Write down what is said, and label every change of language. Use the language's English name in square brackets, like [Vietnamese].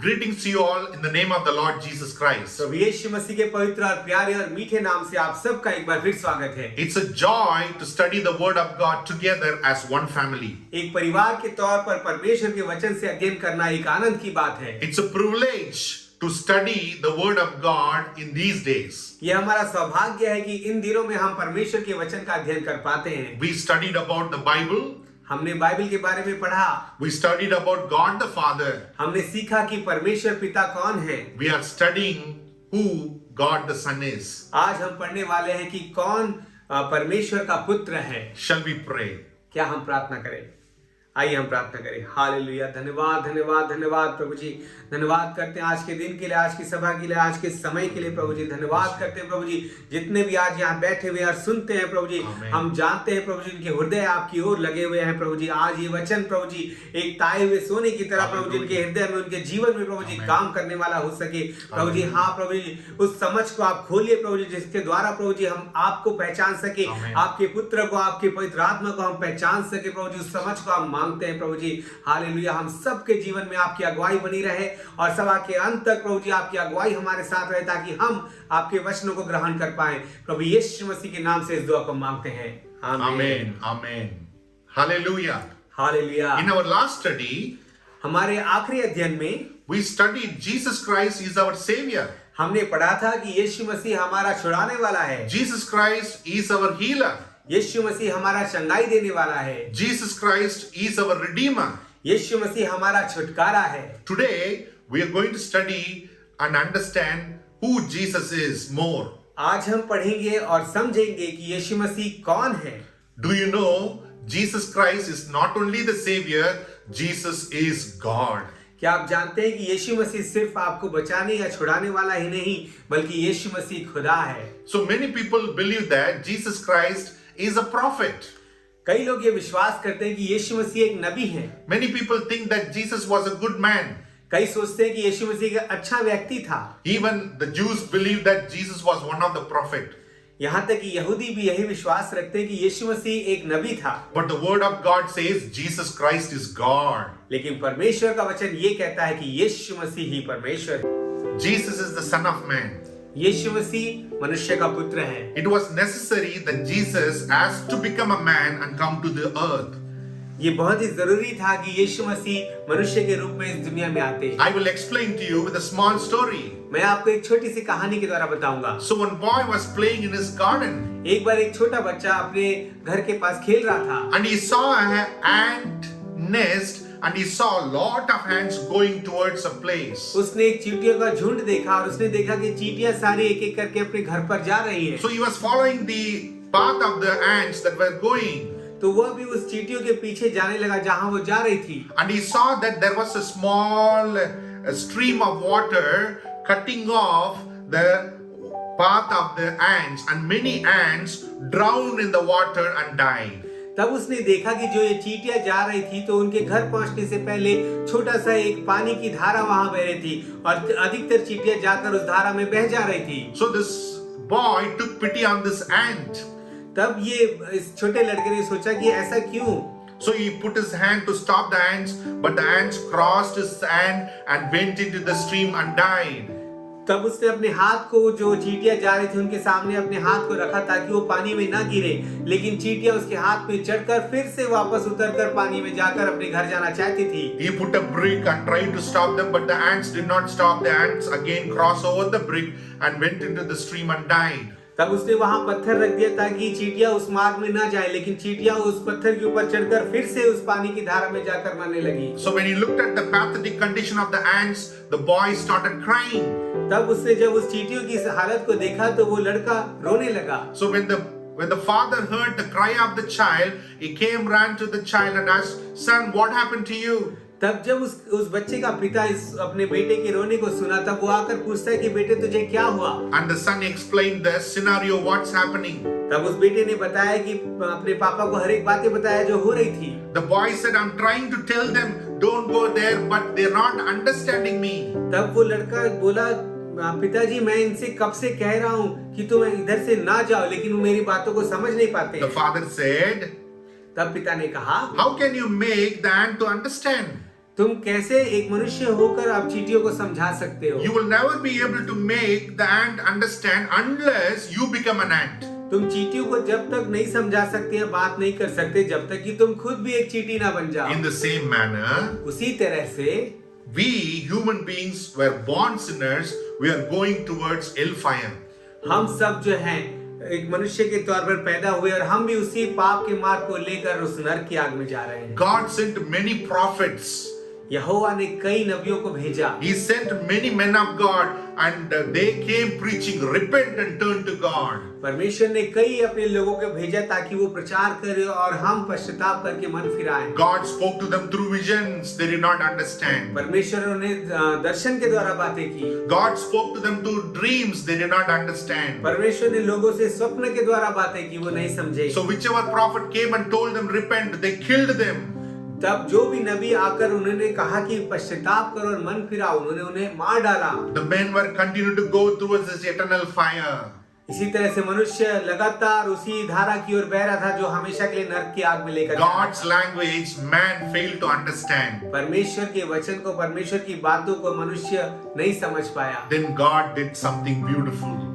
[English] Greetings to you all in the name of the Lord Jesus Christ. [Hindi] तो यीशु मसीह के पवित्र और प्यारे और मीठे नाम से आप सबका एक बार फिर स्वागत है। [English] It's a joy to study the Word of God together as one family. [Hindi] एक परिवार के तौर पर परमेश्वर के वचन से अध्ययन करना एक आनंद की बात है। [English] It's a privilege to study the Word of God in these days. [Hindi] ये हमारा सौभाग्य है कि इन दिनों में हम परमेश्वर के वचन का अध्ययन कर पाते हैं। [English] We studied about the Bible. [Hindi] हमने बाइबल के बारे में पढ़ा। [English] We studied about God the Father. [Hindi] हमने सीखा कि परमेश्वर पिता कौन है। [English] We are studying who God the Son is. [Hindi] आज हम पढ़ने वाले हैं कि कौन परमेश्वर का पुत्र है। [English] Shall we pray? [Hindi] क्या हम प्रार्थना करें? आइए हम प्रार्थना करें। हालेलुया। धन्यवाद धन्यवाद धन्यवाद प्रभु जी। धन्यवाद करते हैं आज के दिन के लिए, आज की सभा के लिए, आज के समय के लिए प्रभु जी। धन्यवाद करते हैं प्रभु जी, जितने भी आज यहाँ बैठे हुए और सुनते हैं प्रभु जी। हम जानते हैं प्रभु जी उनके हृदय आपकी ओर लगे हुए हैं प्रभु जी। आज ये वचन प्रभु जी एक ताए हुए सोने की तरह प्रभु जी उनके हृदय में, उनके जीवन में प्रभु जी काम करने वाला हो सके प्रभु जी। हाँ प्रभु जी, उस समझ को आप खोलिए प्रभु जी, जिसके द्वारा प्रभु जी हम आपको पहचान सके, आपके पुत्र को, आपके पवित्र आत्मा को हम पहचान सके प्रभु जी। उस समझ को हम मांगते हैं प्रभु जी। हालेलुया। हम सबके जीवन में आपकी अगुवाई बनी रहे और सभा के अंत तक प्रभु जी आपकी अगुवाई हमारे साथ रहे, ताकि हम आपके वचनों को ग्रहण कर पाएं। प्रभु यीशु मसीह के नाम से इस दुआ को मांगते हैं। [English] Amen. Amen. Hallelujah. [Hindi] Hallelujah. [English] In our last study, [Hindi] हमारे आखिरी अध्ययन में [English] we studied Jesus Christ is our Savior. [Hindi] हमने पढ़ा था कि यीशु मसीह हमारा छुड़ाने वाला है। [English] Jesus Christ is our healer. [Hindi] यीशु मसीह हमारा चंगाई देने वाला है। [English] Jesus Christ is our Redeemer. [Hindi] यीशु मसीह हमारा छुटकारा है। [English] Today, we are going to study and understand who Jesus is more. [Hindi] आज हम पढ़ेंगे और समझेंगे कि यीशु मसीह कौन है। [English] Do you know Jesus Christ is not only the Savior, Jesus is God. [Hindi] क्या आप जानते हैं कि यीशु मसीह सिर्फ आपको बचाने या छुड़ाने वाला ही नहीं, बल्कि यीशु मसीह खुदा है। [English] So many people believe that Jesus Christ is a prophet. [Hindi] कई लोग ये विश्वास करते हैं कि यीशु मसीह एक नबी है। [English] Many people think that Jesus was a good man. [Hindi] कई सोचते हैं कि यीशु मसीह एक अच्छा व्यक्ति था। [English] Even the Jews believed that Jesus was one of the prophet. [Hindi] यहाँ तक कि यहूदी भी यही विश्वास रखते हैं कि यीशु मसीह एक नबी था। [English] But the word of God says Jesus Christ is God. [Hindi] लेकिन परमेश्वर का वचन ये कहता है कि यीशु मसीह ही परमेश्वर है। [English] Jesus is the Son of Man. [Hindi] यीशु मसीह मनुष्य का पुत्र है। [English] It was necessary that Jesus has to become a man and come to the earth. [Hindi] ये बहुत ही जरूरी था कि यीशु मसीह मनुष्य के रूप में इस दुनिया में आते। [English] I will explain to you with a small story. [Hindi] मैं आपको एक छोटी सी कहानी के द्वारा बताऊंगा। [English] So one boy was playing in his garden. [Hindi] एक बार एक छोटा बच्चा अपने घर के पास खेल रहा था। [English] And he saw an ant nest and he saw a lot of ants going towards a place. [Hindi] उसने एक चींटियों का झुंड देखा और उसने देखा कि चींटियां सारी एक एक करके अपने घर पर जा रही हैं। [English] So he was following the path of the ants that were going. [Hindi] तो वह भी उस चींटियों के पीछे जाने लगा जहां वो जा रही थी। [English] And he saw that there was a small stream of water cutting off the path of the ants, and many ants drowned in the water and died. [Hindi] तब उसने देखा कि जो ये चींटियां जा रही थी तो उनके घर पहुंचने से पहले छोटा सा एक पानी की धारा वहां बह रही थी और अधिकतर चींटियां जाकर उस धारा में बह जा रही थी। [English] So this boy took pity on this ant. [Hindi] तब ये इस छोटे लड़के ने सोचा कि ऐसा क्यों? [English] So he put his hand to stop the ants, but the ants crossed his hand and went into the stream and died. [Hindi] तब उसने अपने हाथ को, जो चींटियां जा रही थी उनके सामने अपने हाथ को रखा ताकि वो पानी में ना गिरे, लेकिन चींटियां उसके हाथ में चढ़कर फिर से वापस उतरकर पानी में जाकर अपने घर जाना चाहती थी। [English] He put a brick and tried to stop them, but the ants did not stop. The ants again crossed over the brick and went into the stream and died. [Hindi] तब उसने वहां पत्थर रख दिया ताकि चींटियां उस मार्ग में ना जाए, लेकिन चींटियां उस पत्थर के ऊपर चढ़कर फिर से उस पानी की धारा में जाकर मरने लगी। [English] So when he looked at the pathetic condition of the ants, the boy started crying. [Hindi] तब उसने जब उस चींटियों की इस हालत को देखा तो वो लड़का रोने लगा। [English] So when the father heard the cry of the child, he came, ran to the child and asked, "Son, what happened to you?" [Hindi] तब जब उस बच्चे का पिता इस अपने बेटे के रोने को सुना, तब वो आकर पूछता है कि बेटे तुझे क्या हुआ? [English] And the son explained the scenario, what's happening. [Hindi] तब उस बेटे ने बताया कि अपने पापा को हर एक बातें बताया जो हो रही थी। [English] The boy said, "I'm trying to tell them don't go there, but they're not understanding me." [Hindi] तब वो लड़का बोला, पिताजी मैं इनसे कब से कह रहा हूँ कि तुम इधर से ना जाओ, लेकिन वो मेरी बातों को समझ नहीं पाते। [English] The father said, [Hindi] तब पिता ने कहा, [English] "How can you make the ant to understand?" [Hindi] तुम कैसे एक मनुष्य होकर आप चींटियों को समझा सकते हो? [English] You will never be able to make the ant understand unless you become an ant. [Hindi] तुम चींटियों को जब तक नहीं समझा सकते या बात नहीं कर सकते जब तक कि तुम खुद भी एक चींटी ना बन जाओ। [English] In the same manner, [Hindi] उसी तरह से [English] we human beings were born sinners. We are going towards hellfire. [Hindi] हम सब जो हैं एक मनुष्य के तौर पर पैदा हुए और हम भी उसी पाप के मार्ग को लेकर उस नरक की आग में जा रहे हैं। [English] God sent many prophets. [Hindi] यहोवा ने कई नबियों को भेजा। [English] He sent many men of God and they came preaching, repent and turn to God. [Hindi] परमेश्वर ने कई अपने लोगों को भेजा ताकि वो प्रचार करे और हम पश्चाताप करके मन फिराएं। [English] God spoke to them through visions. They did not understand. [Hindi] परमेश्वर ने उन्हें दर्शन के द्वारा बातें की। [English] God spoke to them through dreams. They did not understand. [Hindi] परमेश्वर ने लोगों से स्वप्न के द्वारा बातें की, वो नहीं समझे। [English] So whichever prophet came and told them repent, they killed them. [Hindi] तब जो भी नबी आकर उन्होंने कहा कि पश्चाताप करो और मन फिराओ, उन्होंने उन्हें मार डाला। [English] The men were continued to go towards this eternal fire. [Hindi] इसी तरह से मनुष्य लगातार उसी धारा की ओर बह रहा था जो हमेशा के लिए नरक की आग में लेकर [English] God's language, man failed to understand. [Hindi] परमेश्वर के वचन को, परमेश्वर की बातों को मनुष्य नहीं समझ पाया। [English] Then God did something beautiful.